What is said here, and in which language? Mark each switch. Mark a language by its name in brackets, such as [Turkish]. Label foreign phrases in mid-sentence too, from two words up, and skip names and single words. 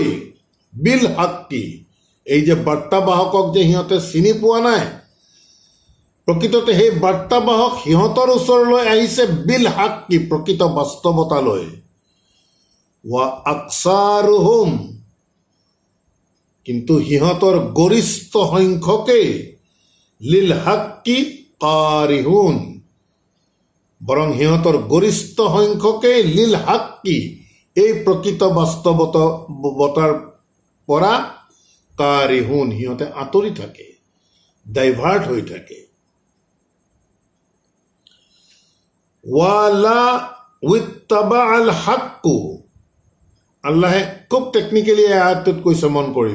[Arabic] بالحق [Assamese] এই যে বাৰ্তাবাহকক যে সিহঁতে চিনি পোৱা নাই প্ৰকৃততে সেই বাৰ্তাবাহক সিহঁতৰ ওচৰলৈ আহিছে [Arabic] بالحق [Assamese] প্ৰকৃত বাস্তৱতালৈ। [Arabic] وأكثرهم [Assamese] কিন্তু সিহঁতৰ গৰিষ্ঠ সংখ্যকে [Arabic] للحق كارهون [Assamese] বৰং সিহঁতৰ গৰিষ্ঠ সংখ্যকে [Arabic] للحق [Assamese] এই প্ৰকৃত বাস্তৱতাৰ পৰা কাৰিহুন সিহঁতে আঁতৰি থাকে ডাইভাৰ্ট হৈ থাকে। [Arabic] ولو اتبع الحق [Assamese] আল্লাহে খুব টেকনিকেলি এই আয়াতটোত কৈছে মন কৰিব।